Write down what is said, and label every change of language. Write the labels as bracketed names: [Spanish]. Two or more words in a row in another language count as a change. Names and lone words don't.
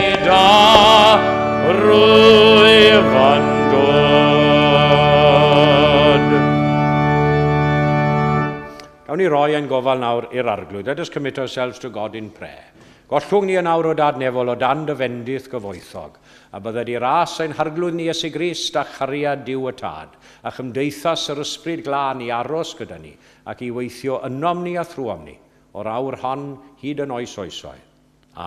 [Welsh] da rwyf yn dod. Gawn ni roi ein gofal nawr i'r arglwydd. [English] Let us commit ourselves to God in prayer. [Welsh] Gollwng ni yn awr o dadnefol o dan dy fendith gyfoethog, a bydde di ras ein harglwydd ni Iesu Grist a chariad diw y tad, a chymdeithas yr ysbryd glân i aros gyda ni, ac i weithio ynom ni a thrwom ni, o'r awr hon hyd yn oes oesoedd.